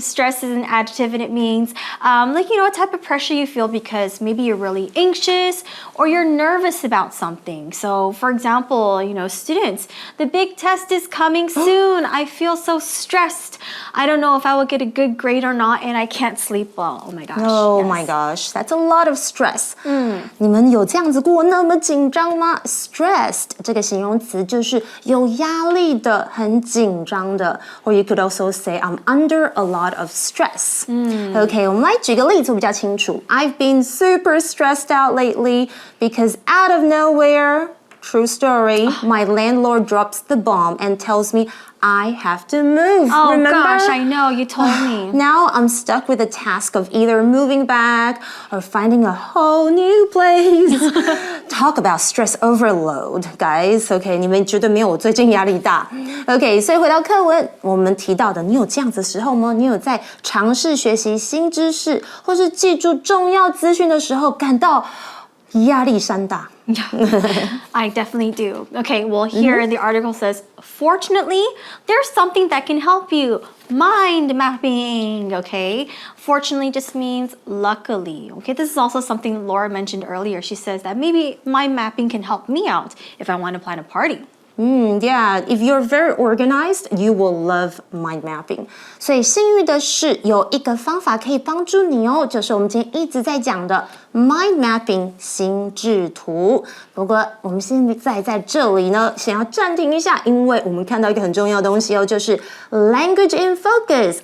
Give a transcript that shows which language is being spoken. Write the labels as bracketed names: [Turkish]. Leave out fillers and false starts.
[English] Stress is an adjective, and it means, a type of pressure you feel because maybe you're really anxious or you're nervous about something. So, for example, students, the big test is coming soon. I feel so stressed. I don't know if I will get a good grade or not, and I can't sleep well. Oh my gosh. Oh my gosh, that's a lot of stress. [Chinese] 你们有这样子过那么紧张吗？Stressed 这个形容词就是有压力的，很紧张的。 [English] Or you could also say I'm under a lot of stress. [Chinese] Okay, 我们来举个例子比较清楚。 [English] I've been super stressed out lately because out of nowhere, true story, my landlord drops the bomb and tells me I have to move. Oh Remember? Gosh, I know, you told me. Now I'm stuck with the task of either moving back or finding a whole new place. Talk about stress overload, guys. [Chinese] Okay, 你们绝对没有我最近压力大。Okay, 所以回到课文，我们提到的，你有这样子的时候吗？你有在尝试学习新知识，或是记住重要资讯的时候，感到压力山大？ [English] I definitely do. Okay, well, here the article says, fortunately, there's something that can help you. Mind mapping, okay? Fortunately just means luckily, okay? This is also something Laura mentioned earlier. She says that maybe mind mapping can help me out if I want to plan a party. Yeah, if you're very organized, you will love mind mapping. [Chinese] 所以幸运的是，有一个方法可以帮助你哦，就是我们今天一直在讲的 mind mapping 心智图。不过我们现在在这里呢，想要暂停一下，因为我们看到一个很重要的东西哦，就是 language in focus.